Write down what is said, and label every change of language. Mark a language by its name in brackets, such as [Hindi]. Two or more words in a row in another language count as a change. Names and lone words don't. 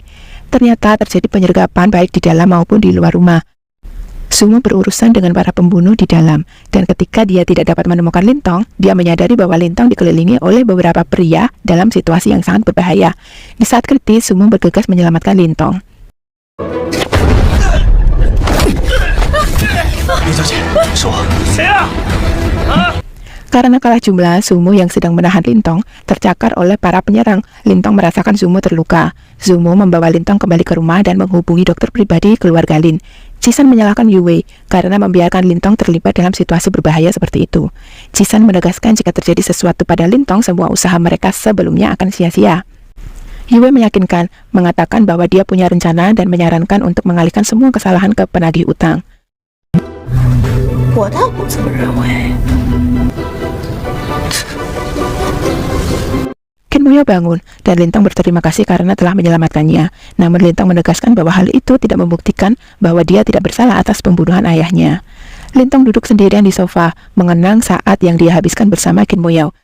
[Indonesian] Ternyata terjadi penyergapan baik di dalam maupun di luar rumah. Zoumo berurusan dengan para pembunuh di dalam, dan ketika dia tidak dapat menemukan Lintong, dia menyadari bahwa Lintong dikelilingi oleh beberapa pria dalam situasi yang sangat berbahaya. Di saat kritis, Zoumo bergegas menyelamatkan Lintong. [Chinese] 李小姐，是我。谁啊？ [Indonesian] Karena kalah jumlah, Zoumo yang sedang menahan Lintong tercakar oleh para penyerang. Lintong merasakan Zoumo terluka. Zoumo membawa Lintong kembali ke rumah dan menghubungi dokter pribadi keluarga Lin. Jisan menyalahkan Yue karena membiarkan Lintong terlibat dalam situasi berbahaya seperti itu. Jisan menegaskan jika terjadi sesuatu pada Lintong, semua usaha mereka sebelumnya akan sia-sia. Yue meyakinkan, mengatakan bahwa dia punya rencana dan menyarankan untuk mengalihkan semua kesalahan ke penagih utang. [Chinese] 我倒不这么认为。 [Indonesian] Qin Mo Yao bangun, dan Lintong berterima kasih karena telah menyelamatkannya. Namun Lintong menegaskan bahwa hal itu tidak membuktikan bahwa dia tidak bersalah atas pembunuhan ayahnya. Lintong duduk sendirian di sofa, mengenang saat yang dia habiskan bersama Qin Mo Yao.